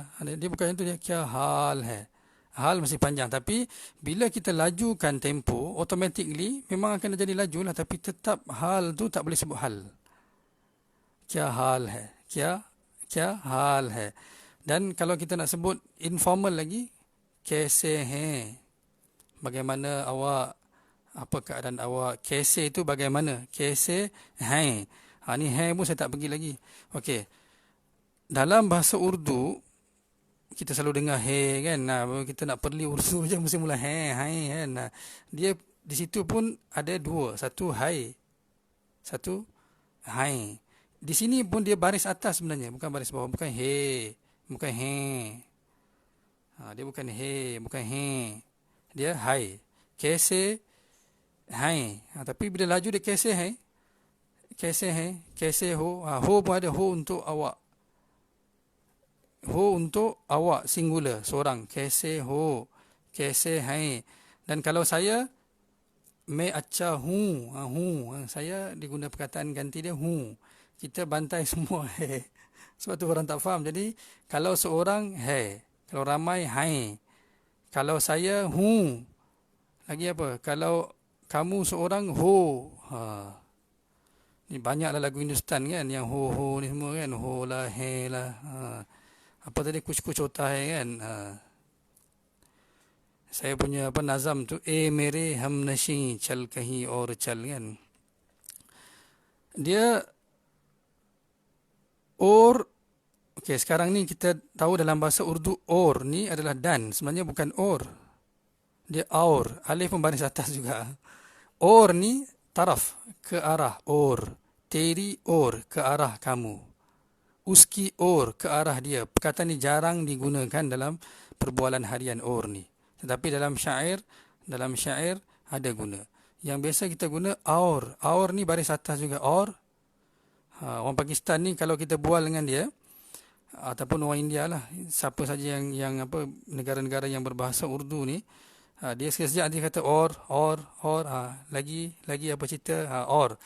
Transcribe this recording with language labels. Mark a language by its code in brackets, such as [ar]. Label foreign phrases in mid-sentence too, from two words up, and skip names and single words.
[ms] Dia bukan itu, dia [ur] کیا حال ہے. [ms] Hal mesti panjang. Tapi bila kita lajukan tempo, automatically memang akan jadi laju lah. Tapi tetap hal tu tak boleh sebut hal. [ur] کیا حال ہے۔ کیا حال ہے. [ms] Dan kalau kita nak sebut informal lagi, [ur] کیسے ہے. [ms] Bagaimana awak? Apa keadaan awak? Kaise itu bagaimana? [ur] کیسے ہے. [ms] Ni hai pun saya tak pergi lagi. Okey. Dalam bahasa Urdu kita selalu dengar hai kan. Kita nak perli Urdu je mesti mula hai kan. Dia di situ pun ada dua. Satu hai. Satu hai. Di sini pun dia baris atas sebenarnya, bukan baris bawah, bukan he, bukan he. Dia bukan he, bukan he. [ur] Dia ہے۔ کیسے ہے. Tapi bila laju dia کیسے ہے۔ کیسے ہے، کیسے ہو. [ms] Ho pun ada, ho untuk awak. Ho untuk awak singular, seorang. [ur] کیسے ہو، کیسے ہے. [ms] Dan kalau saya [ur] میں اچھا ہوں, [ms] saya diguna perkataan ganti dia हूँ. Kita bantai semua hai. Sebab tu orang tak faham. Jadi kalau seorang hai, kalau ramai hai. Kalau saya हूँ. Lagi apa? Kalau kamu seorang ho. Ni banyaklah lagu Hindustan kan yang ho ni semua kan. Ho lah, he lah. Apa tadi [ur] کچھ ہوتا ہے [ms] kan. Saya punya nazam tu [ur] میرے ہمنشیں چل کہیں اور چل [ms] kan. Dia or. Okey, sekarang ni kita tahu dalam bahasa Urdu or ni adalah dan, sebenarnya bukan or. Dia aur, alif pun baris atas juga. Or ni taraf, ke arah or. [ur] تیری اور, [ms] ke arah kamu. [ur] اس کی اور [ms] ke arah dia. Perkataan ni jarang digunakan dalam perbualan harian or ni. Tetapi dalam syair ada guna. Yang biasa kita guna aur. Aur ni baris atas juga. Or. Orang Pakistan ni kalau kita bual dengan dia, ataupun orang India lah, siapa saja yang apa, negara-negara yang berbahasa Urdu ni, dia sekejap dia kata or, lagi apa cerita, or.